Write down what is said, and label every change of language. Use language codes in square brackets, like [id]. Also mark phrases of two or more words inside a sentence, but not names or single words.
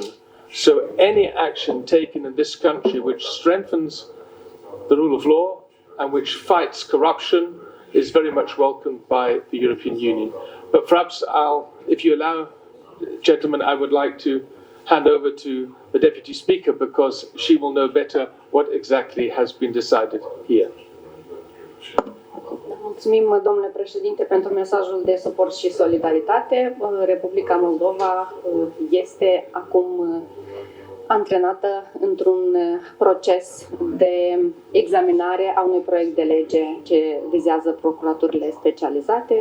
[en] So any action taken in this country which strengthens the rule of law and which fights corruption is very much welcomed by the European Union. But perhaps if you allow, gentlemen, I would like to hand over to the Deputy Speaker because she will know better what exactly has been decided here. [ro] Mulțumim, domnule președinte, pentru mesajul de suport și solidaritate. Republica Moldova este acum antrenată într-un proces de examinare a unui proiect de lege ce vizează procuraturile specializate.